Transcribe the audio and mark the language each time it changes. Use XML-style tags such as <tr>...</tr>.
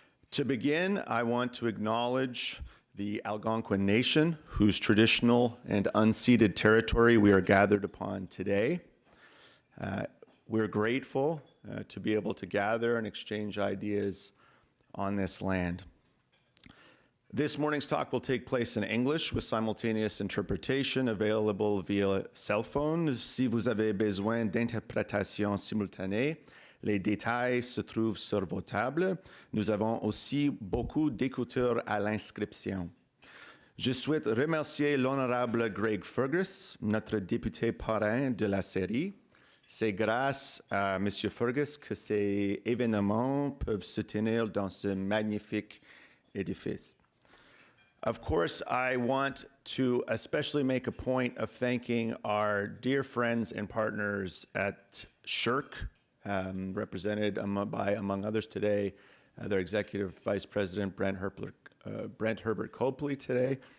<en>To begin, I want to acknowledge the Algonquin Nation, whose traditional and unceded territory we are gathered upon today. We're grateful to be able to gather and exchange ideas on this land. This morning's talk will take place in English with simultaneous interpretation available via cell phone.</en> <fr>Si vous avez besoin d'interprétation simultanée, les détails se trouvent sur vos tables. Nous avons aussi beaucoup d'écouteurs à l'inscription. Je souhaite remercier l'honorable Greg Fergus, notre député parrain de la série. C'est grâce à M. Fergus que ces événements peuvent se tenir dans ce magnifique édifice.</fr> <en>Of course, I want to especially make a point of thanking our dear friends and partners at SSHRC, represented by, among others today, their Executive Vice President, Brent Herbert Copley today.</en>